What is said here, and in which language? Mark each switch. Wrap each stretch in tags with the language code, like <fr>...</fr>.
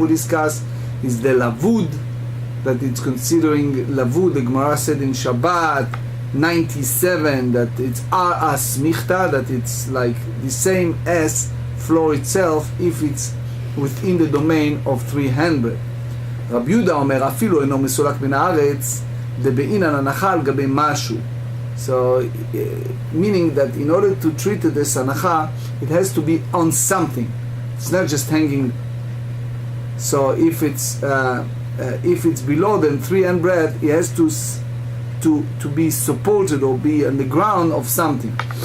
<en>We discuss is the lavud, that it's considering lavud. The Gemara said in Shabbat 97 that it's as michta, that it's like the same as floor itself if it's within the domain of 3 handbreadth.</en> <he>רבי יהודה אומר, אפילו אינו מסולק מן הארץ, דבעינן הנחה על גבי משהו.</he> <en>So, meaning that in order to treat it as hanacha, it has to be on something. It's not just hanging. So if it's below than 3 handbreadth, it has to be supported or be on the ground of something.</en>